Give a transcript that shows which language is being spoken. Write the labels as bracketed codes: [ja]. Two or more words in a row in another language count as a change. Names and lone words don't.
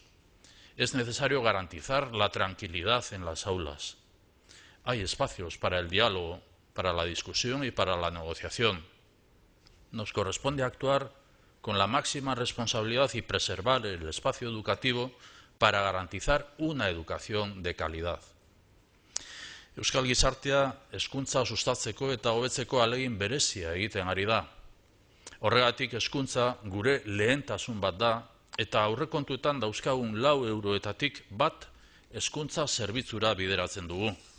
[es] Es necesario garantizar la tranquilidad en las aulas. Hay espacios para el diálogo, para la discusión y para la negociación. Nos corresponde actuar con la máxima responsabilidad y preservar el espacio educativo para garantizar una educación de calidad. [eu] Euskal gizartea hezkuntza sustatzeko eta hobetzeko ahalegin berezia egiten ari da. Horregatik hezkuntza gure lehentasun bat da eta aurrekontuetan dauzkagun 4 euroetatik bat hezkuntza zerbitzura bideratzen dugu.